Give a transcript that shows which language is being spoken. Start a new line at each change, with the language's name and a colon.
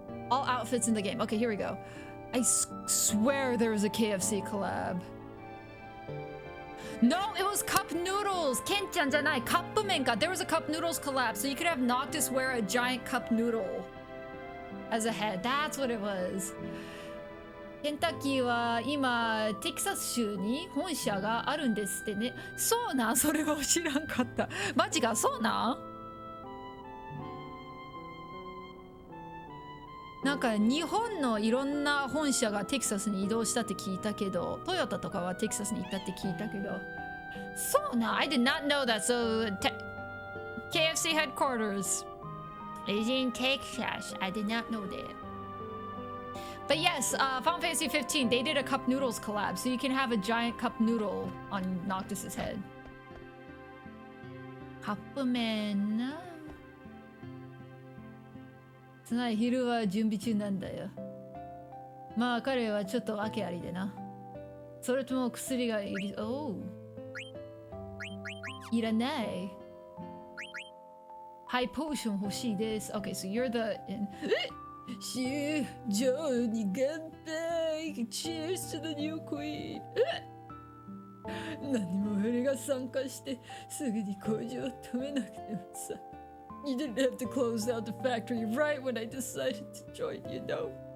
English: All outfits in the game. Okay, here we go. I swear there was a KFC collab. No, it was cup noodles.
Japanese: Ken-chan janai.
English: Cupman. There was a cup noodles collab, so you could have Noctis wear a giant cup noodle as a head. That's what it was.
Japanese: ケンタッキーは今テキサス州に本社があるんですってね。そうなん？それは知らんかった。マジか、そうなん？なんか日本のいろんな本社がテキサスに移動したって聞いたけど、トヨタとかはテキサスに行ったって聞いたけど、そうなん？
English: I did not know that. So KFC headquarters is in Texas. I did not know that. But yes, Final Fantasy 15, they did a cup noodles collab, so you can have a giant cup noodle on Noctis's head. Cupman.
Japanese: つまり昼は準備中なんだよ。まあ彼はちょっと訳ありでな。それとも薬がいり、おう。いらない。ハイポーション欲しいです。
English: Okay, so you're the...
Japanese: ジョーに乾杯
English: Cheers to the new queen
Japanese: 何も俺が参加してすぐに工場を止めなくてもさ
English: You didn't have to close down the factory right when I decided to join, you know?